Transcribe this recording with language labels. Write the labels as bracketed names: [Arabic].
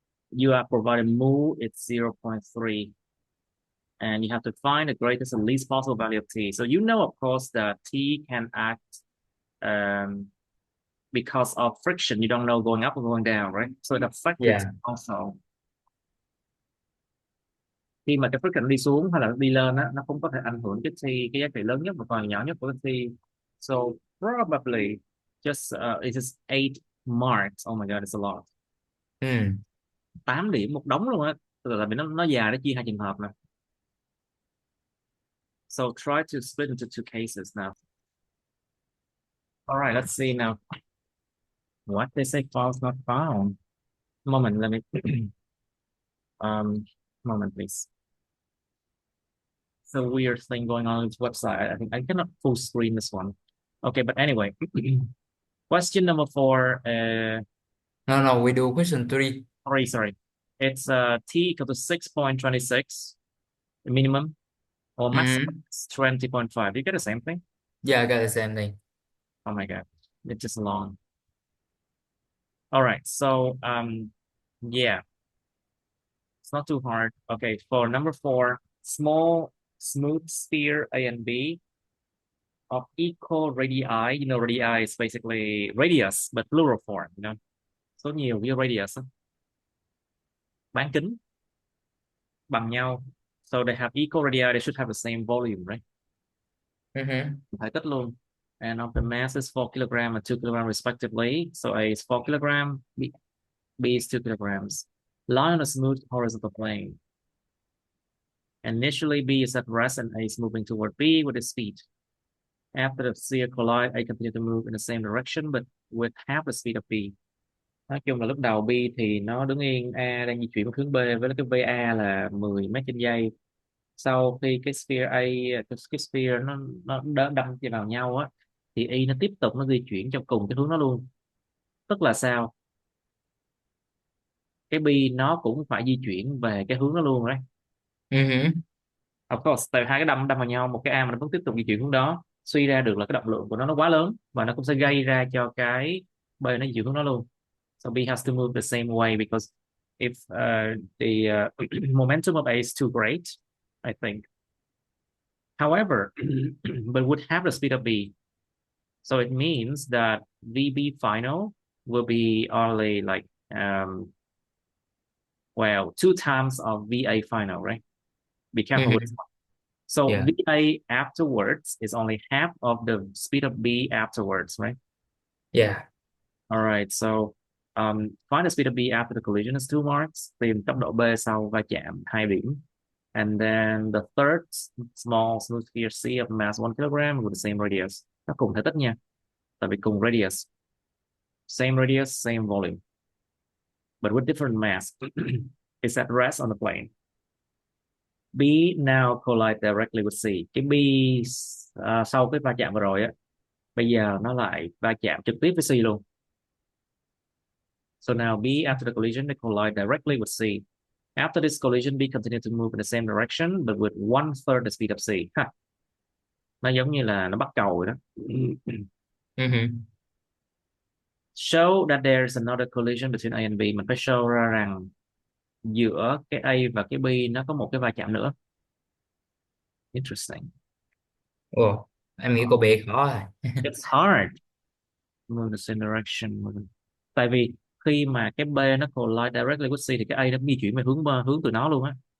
[English] You are provided mu, it's 0.3. And you have to find the greatest and least possible value of T. So you know, of course, that T can act um, because of friction. You don't know going up or going down, right? So it affected Dạ. also. [Vietnamese] Khi mà cái friction đi xuống hay là đi lên á, nó cũng có thể ảnh hưởng cái T, cái giá trị lớn nhất và còn nhỏ nhất của cái T. [English] So probably just it is 8 marks. Oh my God, it's a lot. Ừ. [Vietnamese] 8 điểm một đống luôn á. Tại vì nó dài, nó chia hai trường hợp nè. [English] So try to split into two cases now. All right, let's see now. What they say false not found. Moment, let me um moment please. It's a weird thing going on this website. I think I cannot full screen this one. Okay, but anyway. Question number 4, No, we do question 3. sorry. It's T equal to 6.26 minimum or Ừ. maximum is 20.5. You get the same thing? Dạ, I got the same thing. Oh my God. It's just long. All right. So yeah, it's not too hard. Okay, for number 4, small smooth sphere A and B of equal radii. You know, radii is basically radius, but plural form, you know. [Vietnamese] Số nhiều với radius á, bán kính bằng nhau. [English] So they have equal radii, they should have the same volume, right? Ừ. [Vietnamese] Thể tích luôn. [English] And of the mass is 4 kilogram and 2 kilogram respectively. So A is 4 kilogram, B is 2 kilograms. Lie on a smooth horizontal plane. Initially, B is at rest and A is moving toward B with its speed. After the sphere collide, A continue to move in the same direction but with half the speed of B. [Vietnamese] Nói chung là lúc đầu B thì nó đứng yên, A đang di chuyển một hướng B với cái VA là 10 mét trên giây. Sau khi cái sphere A, cái sphere nó đâm vào nhau á, thì Y nó tiếp tục nó di chuyển trong cùng cái hướng đó luôn. Tức là sao? Cái B nó cũng phải di chuyển về cái hướng đó luôn đấy. Ừ. Of course, tại hai cái đâm đâm vào nhau, một cái A mà nó vẫn tiếp tục di chuyển hướng đó, suy ra được là cái động lượng của nó quá lớn và nó cũng sẽ gây ra cho cái B nó di chuyển hướng đó luôn. [English] So B has to move the same way because if the momentum of A is too great, I think. However, but would have the speed of B. So it means that VB final will be only like well, 2 times of VA final, right? Be careful with this Ừ. one. So Dạ. VA afterwards is only half of the speed of B afterwards, right? Dạ. All right, so find the speed of B after the collision is 2 marks. [Vietnamese] Tìm tốc độ B sau va chạm 2 điểm. [English] And then the third small smooth sphere C of mass 1 kilogram with the same radius. [Vietnamese] Nó cùng thể tích nha, tại vì cùng radius. [English] Same radius, same volume, but with different mass. It's at rest on the plane. B now collide directly with C. [Vietnamese] Cái B sau cái va chạm vừa rồi á, bây giờ nó lại va chạm trực tiếp với C luôn. [English] So now B after the collision they collide directly with C. After this collision, B continued to move in the same direction but with 1/3 the speed of C. Ha. [Vietnamese] Nó giống như là nó bắt cầu vậy đó. Ừ. [English] Show that there's another collision between A and B. [Vietnamese] Mình phải show ra rằng giữa cái A và cái B nó có một cái va chạm nữa. [English] Interesting. [Vietnamese] Ồ, em nghĩ cô bé khó rồi. [English] It's hard. Move the same direction. [Vietnamese] Tại vì khi mà cái B nó [English] collide directly with C [Vietnamese] thì cái A nó di chuyển về hướng từ nó luôn á.